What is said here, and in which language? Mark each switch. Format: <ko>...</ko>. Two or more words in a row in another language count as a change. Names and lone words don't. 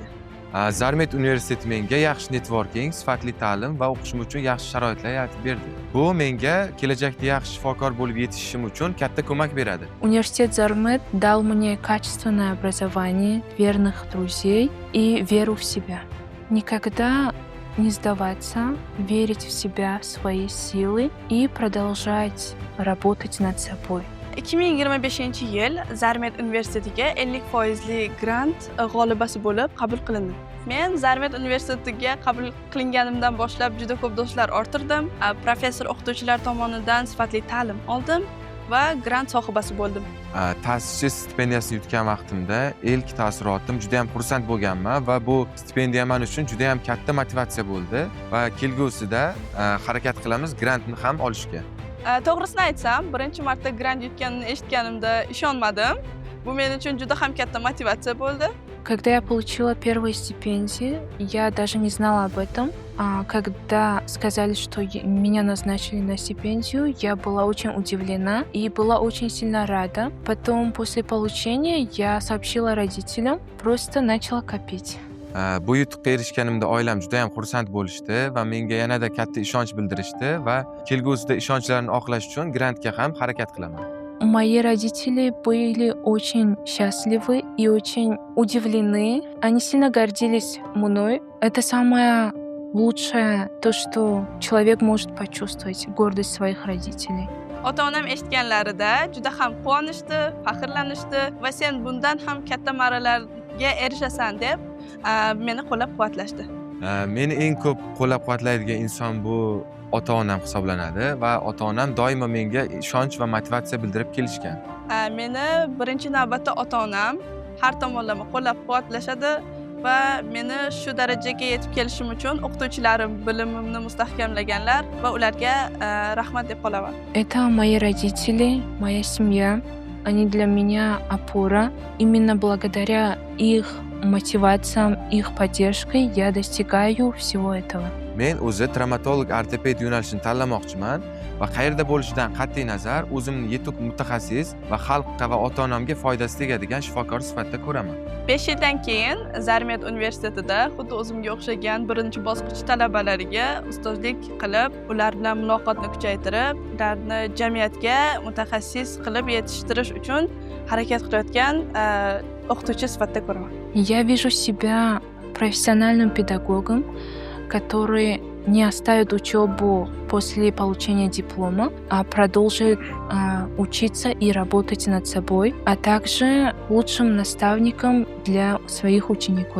<uz>Zarmet universiteti menga yaxshi networking, sifatli ta'lim va o'qishim uchun yaxshi sharoitlar yaratib berdi. Bu menga kelajakda yaxshi shifokor bo'lib yetishishim uchun katta ko'mak beradi.</uz> <ru>Университет Зармет дал мне качественное образование, верных друзей и веру в себя. Никогда не сдаваться, верить в себя, в свои силы и продолжать работать над собой.</ru> <uz>2025-yil Zarmet universitetiga 50% grant g'olibasi bo'lib qabul qilindim. Men Zarmet universitetiga qabul qilinganimdan boshlab juda ko'p do'stlar orttirdim. Professor o'qituvchilar tomonidan sifatli ta'lim oldim va grant sohibasi bo'ldim. Ta'sischi stipendiyasini yutgan vaqtimda ilk taassurotim juda ham xursand bo'lganman va bu stipendiya men uchun juda ham katta motivatsiya bo'ldi va kelgusida harakat qilamiz grantni ham olishga. To'g'risini aytsam, birinchi marta grant yutganini eshitganimda ishonmadim. Bu men uchun juda ham katta motivatsiya bo'ldi.</uz> <ru>Когда я получила первую стипендию, я даже не знала об этом. А когда сказали, что меня назначили на стипендию, я была очень удивлена и была очень сильно рада. Потом, после получения, я сообщила родителям, просто начала копить.</ru> <uz>Bu yutuqqa erishganimda oilam juda ham xursand bo'lishdi va menga yanada katta ishonch bildirishdi va kelgusida ishonchlarini oqlash uchun grantga ham harakat qilaman.</uz> <ru>Мои родители были очень счастливы и очень удивлены. Они сильно гордились мной. Это самое лучшее, то, что человек может почувствовать, гордость своих родителей.</ru> <uz>Ota-onam eshitganlarida juda ham quvonishdi, faxrlanishdi va sen bundan ham katta marralarga erishasan deb meni qo'llab-quvvatlashdi. Meni eng ko'p qo'llab-quvvatlaydigan inson bu ota-onam hisoblanadi va ota-onam doimo menga ishonch va motivatsiya bildirib kelishgan. Meni birinchi navbatda ota-onam har tomonlama qo'llab-quvvatlashadi va meni shu darajaga yetib kelishim uchun o'qituvchilarim bilimimni mustahkamlaganlar va ularga rahmat deb qolaman.</uz> <ru>Это мои родители, моя семья. Они для меня опора. Именно благодаря их мотивациям, их поддержкой я достигаю всего этого.</ru> <uz>Men o'zi travmatolog ortoped yo'nalishini tanlamoqchiman va qayerda bo'lishidan qat'iy nazar o'zimni yetuk mutaxassis va xalqqa va ota-onamga foydasi tegadigan shifokor sifatida ko'raman. 5 yildan keyin Zarmet universitetida xuddi o'zimga o'xshagan birinchi bosqich talabalariga ustozlik qilib, ular bilan muloqotni kuchaytirib, ularni jamiyatga mutaxassis qilib yetishtirish uchun harakat qilayotgan o'qituvchi sifatida ko'raman.</uz> <ru>Я вижу себя профессиональным педагогом, который не оставит учебу после получения диплома, а продолжит учиться и работать над собой, а также лучшим наставником для своих учеников.</ru>